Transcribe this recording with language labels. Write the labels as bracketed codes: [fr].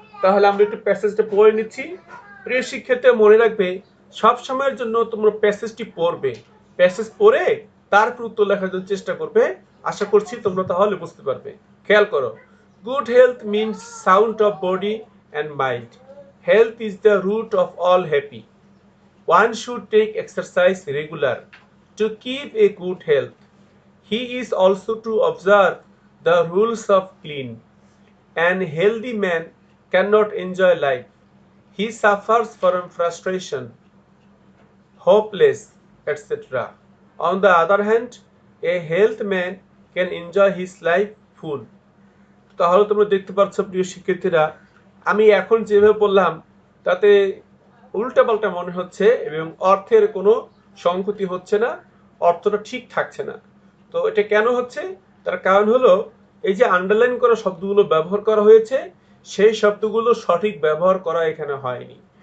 [bn] তাহলে আমরা একটু প্যাসেজটা পড়ে নিচ্ছি। প্রিয় শিক্ষার্থী মনে রাখবে সব সময়ের জন্য তোমরা প্যাসেজটি পড়বে, প্যাসেজ পড়ে তারপর উত্তর লেখার জন্য চেষ্টা করবে। আশা করছি তোমরা তাহলে বুঝতে পারবে। খেয়াল করো, [en] Good health means sound of body and mind. Health is the root of all happy. One should take exercise regular to keep a good health. He is also to observe the rules of clean. An healthy man cannot enjoy life. He suffers from frustration, hopeless, etc. On the other hand, a healthy man can enjoy his life full. [bn] তাহলে তোমরা দেখতে পাচ্ছ প্রিয় শিক্ষার্থীরা আমি এখন যেভাবে বললাম তাতে উল্টাপাল্টা মনে হচ্ছে এবং অর্থের কোনো সংগতি হচ্ছে না, অর্থটা ঠিক থাকছে না। তো এটা কেন হচ্ছে, তার কারণ হলো এই যে আন্ডারলাইন করা শব্দগুলো ব্যবহার করা হয়েছে সেই শব্দগুলো সঠিক ব্যবহার করা এখানে হয়নি।